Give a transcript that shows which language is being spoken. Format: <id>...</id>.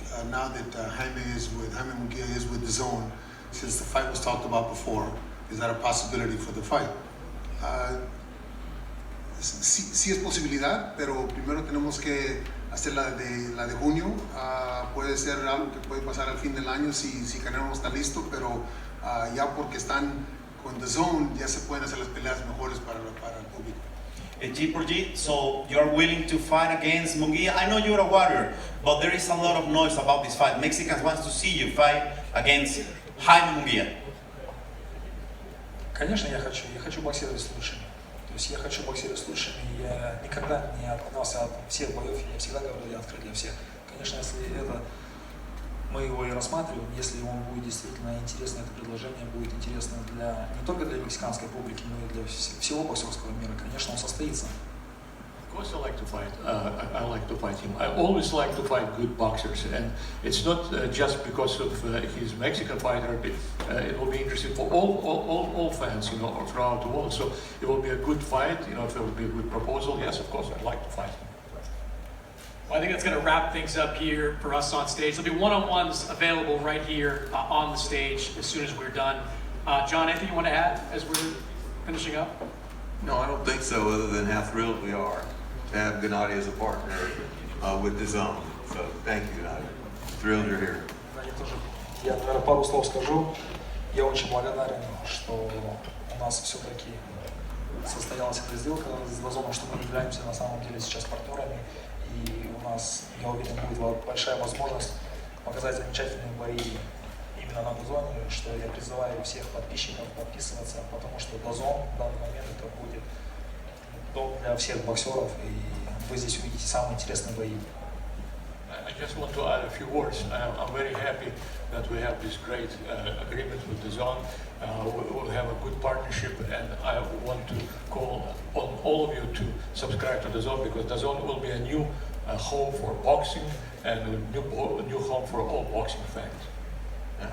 <en>Now that Jaime Munguia is with DAZN, since the fight was talked about before, is that a possibility for the fight?</en> <es>Sí es posibilidad, pero primero tenemos que hacer la de junio. Puede ser algo que puede pasar al fin del año si Canelo no está listo, pero ya porque están con DAZN ya se pueden hacer las peleas mejores para el público.</es> <en>G por G, so you're willing to fight against Munguia. I know you're a warrior, but there is a lot of noise about this fight. Mexicans want to see you fight against Jaime Munguia.</en> <ru>Конечно, я хочу боксировать с лучшими. То есть я хочу боксировать с лучшими. Я никогда не отказался от всех боев. Я всегда говорю, я открыт для всех. Конечно, если это мы его и рассматриваем. Если он будет действительно интересно, это предложение будет интересно не только для мексиканской публики, но и для всего боксерского мира, конечно, он состоится.</ru> <en>Of course, I like to fight. I like to fight him. I always like to fight good boxers, and it's not just because of he's a Mexican fighter. But, it will be interesting for all fans, you know, throughout the world. So it will be a good fight. You know, if there will be a good proposal, yes, of course, I'd like to fight him. Well, I think that's going to wrap things up here for us on stage. There'll be one-on-ones available right here on the stage as soon as we're done. John, anything you want to add as we're finishing up? No, I don't think so, other than how thrilled we are to have Gennady as a partner with DAZN. So thank you, Gennady. Thrilled you're here.</en> <ru>Я, наверное, пару слов скажу. Я очень благодарен, что у нас все-таки состоялась эта сделка с DAZN, что мы являемся на самом деле сейчас партнерами. И у нас, я уверен, будет большая возможность показать замечательные бои именно на DAZN, что я призываю всех подписчиков подписываться, потому что DAZN в данный момент это будет дом для всех боксеров, и вы здесь увидите самые интересные бои.</ru> <en>I just want to add a few words. I'm very happy that we have this great agreement with DAZN. We'll have a good partnership, and I want to call on all of you to subscribe to DAZN, because DAZN will be a new home for boxing and a new home for all boxing fans.</en>